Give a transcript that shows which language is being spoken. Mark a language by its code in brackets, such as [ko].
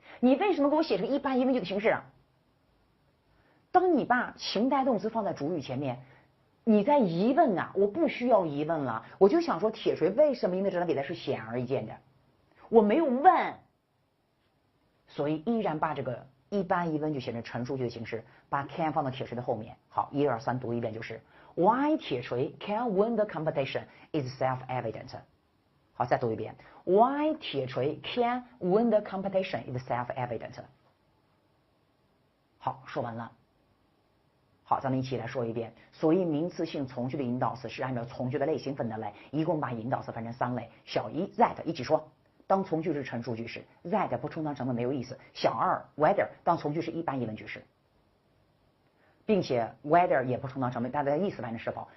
[zh] 你为什么给我写成一般疑问句的形式？当你把情态动词放在主语前面，你在疑问啊，我不需要疑问了，我就想说铁锤为什么赢得这场比赛是显而易见的，我没有问，所以依然把这个一般疑问句写成陈述句的形式，把 can 放到铁锤的后面。 [en] 好，1、2、3 [zh] 读一遍，就是 [en] Why 铁锤 can win the competition is self-evident。 [zh] 好，再读一遍 [en] Why 铁锤 can win the competition is self-evident。 [zh] 好，说完了。好，咱们一起来说一遍。所以名词性从句的引导词是按照从句的类型分的类，一共把引导词分成3类。小一 that 一起说。当从句是陈述句时 that 不充当成分没有意思。小二 whether 当从句是一般疑问句时，并且 whether 也不充当成分，但它的意思反正是否。